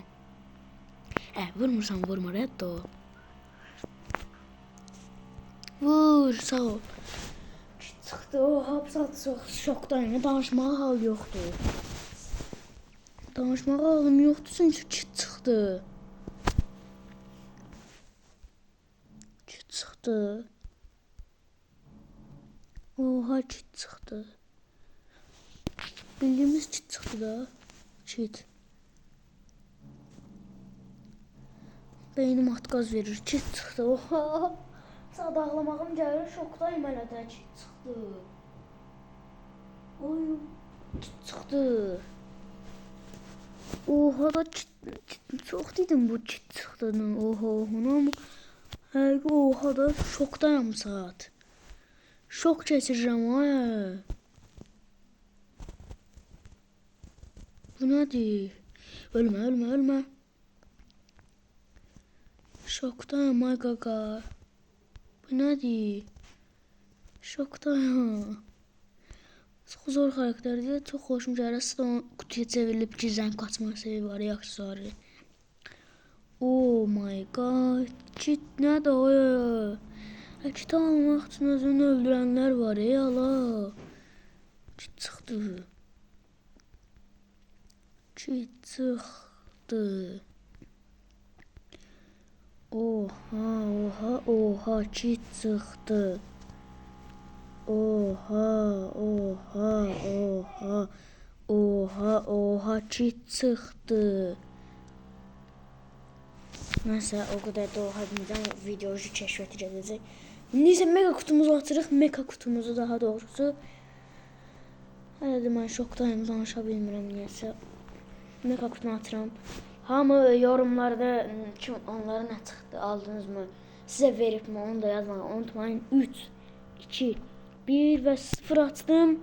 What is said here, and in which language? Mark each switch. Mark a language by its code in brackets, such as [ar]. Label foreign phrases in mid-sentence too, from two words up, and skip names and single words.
[az] Vurmursan vurma reddo. Vur sağ ol. Çit çıxdı. Oha bu saat şokdayım. [tr] Danışmağa hal yoktu. Danışmağa halım yoktu çünkü [az] çit çıxdı. Çit çıxdı. Oha çit çıxdı. Bildiğimiz çit çıxdı da. Çit. Beynim atqaz verir. Çit çıxdı. Oha. Saat ağlamağım gəlir. Şokdayım hələ də. Çit çıxdı. Oy. Çit çıxdı. Oha da çit çox dedim bu çit çıxdığını. Oha ama həqiqi oha da şokdayım saat. Şok keçirirəm ay. Bu nədir? Ölmə, ölmə, ölmə. Şokdayım ay qaqa. Bu nədir? Şokdayım. Çox zor karakterdir. Çox xoşum gəlir. Sizdə qutuya çevrilib gizlənib qaçmaq sevi var, aksesuarı. [en] Oh my god. [az] Çit nədir o? Çit almaq üçün özünü öldürənlər var ala. Çit çıxdı. Çit çıxdı. Oha, oha, oha, çit çıxdı. Oha, oha, oha, oha, oha, çit çıxdı. [tr] Neyse o kadar da oha demeyeceğim. Videocu keşfeti gelecek. [az] Neyse [tr] mega kutumuzu [az] açırıq. [tr] Mega kutumuzu daha doğrusu. [az] Hələ də mən şokdayım. Danışa bilmirəm niyəsə. Mega kutumu açıram. Hamı yorumlarda kim onlara nə çıxdı [tr] aldınız mı? [az] Sizə verib mi? Onu da yazmayı unutmayın. 3, 2, 1 və 0 açdım.